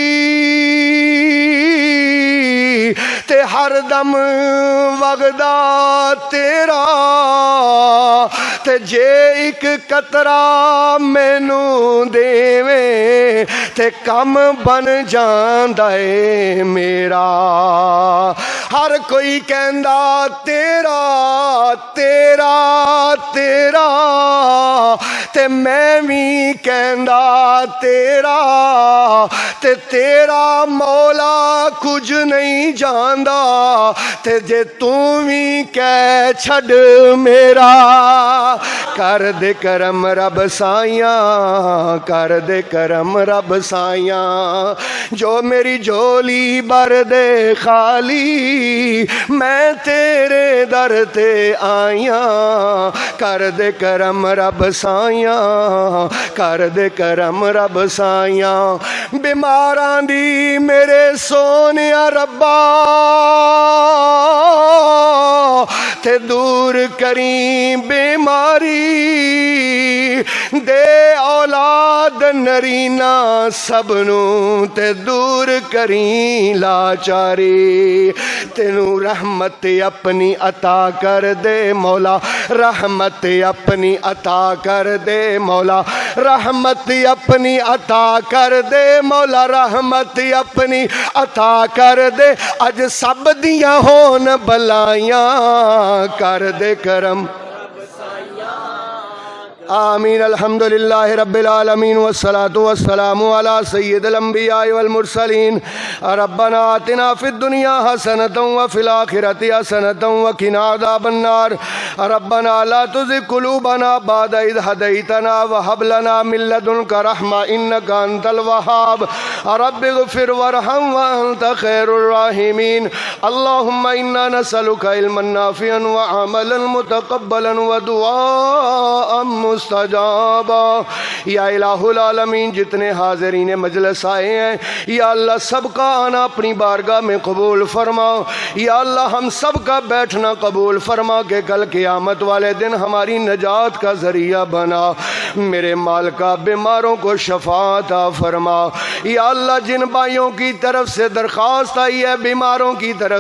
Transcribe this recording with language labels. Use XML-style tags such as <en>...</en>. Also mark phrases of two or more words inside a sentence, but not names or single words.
<pa>تے ہر دم وگدا تیرا، تے جے ایک قطرہ مینوں دیویں تے کم بن جاندا اے میرا، ہر کوئی کہندا تیرا تیرا تیرا، تے میں بھی کہندا تیرا، تے تیرا مولا کچھ نہیں جاندا، تے جے تو بھی کہہ چھڈ میرا، کر دے کرم رب سائیاں، کر دے کرم رب سائیاں، جو میری جھولی بھر دے خالی، میں تیرے در تے آیاں، کر دے کرم رب سائیاں، کر دے کرم رب سائیاں، بیماراں دی میرے سونیا ربا تے دور کریں بیماری، دے اولاد نرینا سبنوں تے دور کریں لاچاری، تینوں رحمت اپنی عطا کر دے مولا، رحمت اپنی عطا کر دے مولا، رحمت اپنی عطا کر دے مولا، رحمت اپنی عطا کر دے، اج سب دیاں ہون بلائیاں، کر دے کرم آمین۔</pa> <ar>الحمدللہ رب العالمین والصلاة والسلام علی سید الانبیاء والمرسلین، ربنا آتنا فی الدنیا حسنۃ وفی الآخرۃ حسنۃ وقنا عذاب النار، ربنا لا تزغ قلوبنا بعد اذ ہدیتنا وہب لنا من لدنک رحمۃ انک انت الوہاب، رب اغفر وارحم وانت خیر الراحمین، اللہم انا نسألک علما نافعا وعملا متقبلا ودعاء مستجابا۔ یا الہ العالمین،</ar> <ur>جتنے حاضرین مجلس آئے ہیں یا اللہ سب کا آنا اپنی بارگاہ میں قبول فرما، یا اللہ ہم سب کا بیٹھنا قبول فرما کہ کل قیامت والے دن ہماری نجات کا ذریعہ بنا، میرے مالکا بیماروں کو شفا عطا فرما، یا اللہ جن بھائیوں کی طرف سے درخواست آئی ہے بیماروں کی طرف</ur>